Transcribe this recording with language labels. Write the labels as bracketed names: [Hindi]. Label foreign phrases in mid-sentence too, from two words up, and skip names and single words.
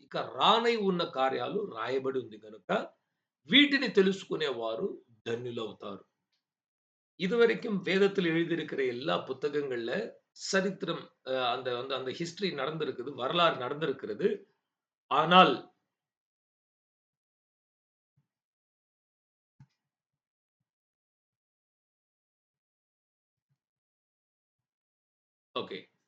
[Telugu] ఇక రానై ఉన్న కార్యాలు రాయబడి ఉంది గనుక వీటిని తెలుసుకునేవారు ధన్యులవుతారు. [Tamil] இதுவரைக்கும் வேதத்தில் எழுதியிருக்கிற எல்லா புத்தகங்கள்ல சரித்திரம் அந்த அந்த அந்த ஹிஸ்டரி நடந்திருக்குது, வரலாறு நடந்திருக்கிறது. ஆனால் ஓகே.